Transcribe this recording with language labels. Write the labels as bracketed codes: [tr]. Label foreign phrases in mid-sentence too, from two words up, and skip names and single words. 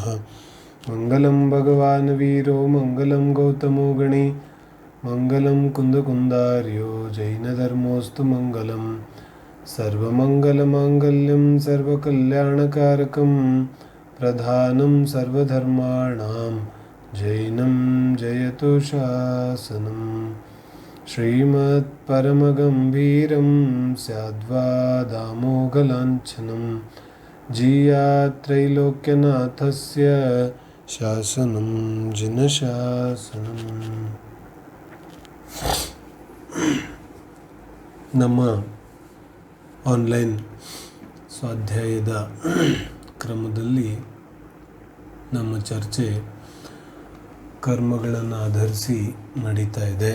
[sa] मङ्गलं भगवान् वीरो मङ्गलं गौतमो गणी मङ्गलं कुन्दकुन्दार्यो जैनधर्मोऽस्तु मङ्गलं सर्वमङ्गलमाङ्गल्यं सर्वकल्याणकारकं प्रधानं सर्वधर्माणां जैनं जयतु शासनम्। श्रीमत्परमगम्भीरं स्याद्वादामोघलाञ्छनं जीयात्रैलोक्यनाथस्य शासनं जिनशासनम्। [kn] ನಮ್ಮ ಆನ್ಲೈನ್ ಸ್ವಾಧ್ಯಾಯದ ಕ್ರಮದಲ್ಲಿ ನಮ್ಮ ಚರ್ಚೆ ಕರ್ಮಗಳನ್ನು ಆಧರಿಸಿ ನಡೀತಾ ಇದೆ.